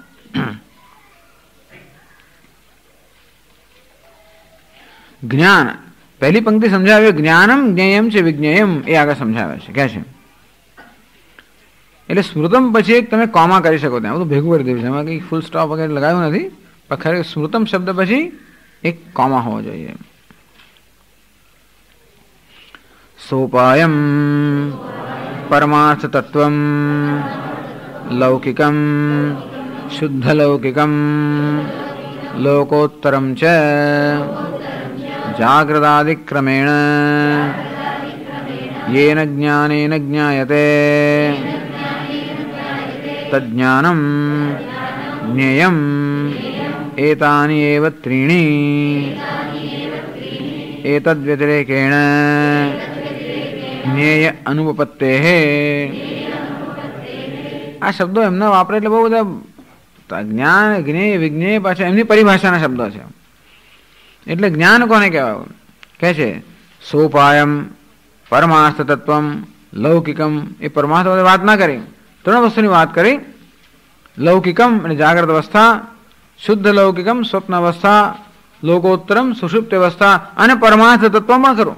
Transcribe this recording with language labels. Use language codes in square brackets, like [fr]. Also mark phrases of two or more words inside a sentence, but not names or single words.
[gu] જ્ઞાન પહેલી પંક્તિ સમજાવે, જ્ઞાનમ જ્ઞેયમ છે વિજ્ઞેયમ, એ આગળ સમજાવે છે. કહે છે એટલે સ્મૃતમ પછી એક તમે કોમા કરી શકો, ત્યાં બધું ભેગું કરી દીધું છે, એમાં કંઈ ફૂલ સ્ટોપ વગેરે લગાવ્યું નથી, પણ ખરેખર સ્મૃતમ શબ્દ પછી એક કોમા હોવો જોઈએ. [sa] सोपायम परमार्थ तत्वम लौकिकम शुद्ध लौकिकम लोकोत्तरम च जागृदादिक्रमेण येन ज्ञानेन ज्ञायते तज्ज्ञानं ज्ञेयम् एतानि एव त्रीणि एतद्व्यतिरेकेण ज्ञेय अनुपपत्तेः। [gu] આ શબ્દો એમના વાપરે એટલે બહુ બધા જ્ઞાન જ્ઞેય વિજ્ઞેય પાછા એમની પરિભાષાના શબ્દો છે. એટલે જ્ઞાન કોને કહેવાય? કહે છે સોપાયમ પરમાર્થ તત્વમ લૌકિકમ. એ પરમાર્થ વાત ના કરી, ત્રણ વસ્તુની વાત કરી. લૌકિકમ એટલે જાગ્રત અવસ્થા, શુદ્ધ લૌકિકમ સ્વપ્ન અવસ્થા, લોકોત્તરમ સુષુપ્ત અવસ્થા અને પરમાર્થ તત્વ પણ ખરું.